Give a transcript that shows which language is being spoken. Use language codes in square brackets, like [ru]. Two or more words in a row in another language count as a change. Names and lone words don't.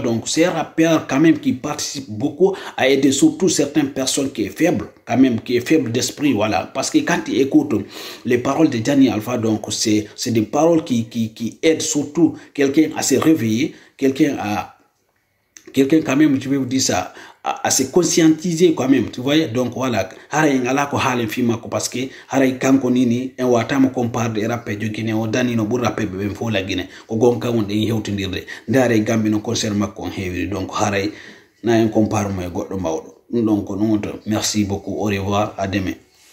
[fr] Donc c'est un rappeur quand même qui participe beaucoup à aider surtout certaines personnes qui est faible, quand même qui est faible d'esprit, voilà, parce que quand tu écoutes les paroles de Jani Alpha, donc c'est des paroles qui aident surtout quelqu'un à se réveiller, quelqu'un quand même, tu veux vous dire ça, à se conscientiser quand même, tu vois. Donc voilà, [ff] haray ngala ko halen fima ko [fr] parce que [ff] haray kanko nini en watama [fr] compare de rappe [ff] jo Guinée o dani no bur rappe be fo la Guinée ko gonka won den hewtindirde ndare gambi no concert makko heewi. Donc haray na en compare mo goddo mawdo. [fr] Donc non, merci beaucoup, au revoir, à demain.